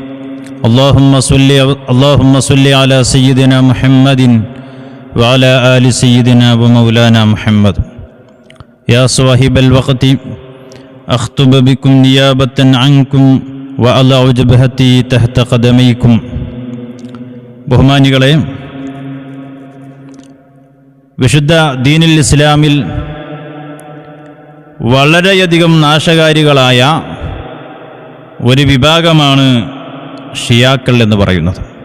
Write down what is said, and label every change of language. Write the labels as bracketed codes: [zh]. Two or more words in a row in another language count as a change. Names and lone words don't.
[ar] اللهم صل على سيدنا محمد وعلى آل سيدنا ومولانا محمد. يا صاحب الوقت أخطب بكم نيابة عنكم وأضع جبهتي تحت قدميكم. [ml] ബഹുമാനികളെ, വിശുദ്ധ ദീനുൽ ഇസ്ലാമിൽ വളരെയധികം നാശകാരികളായ ഒരു വിഭാഗമാണ് ഷിയാക്കൾ എന്ന് പറയുന്നത്.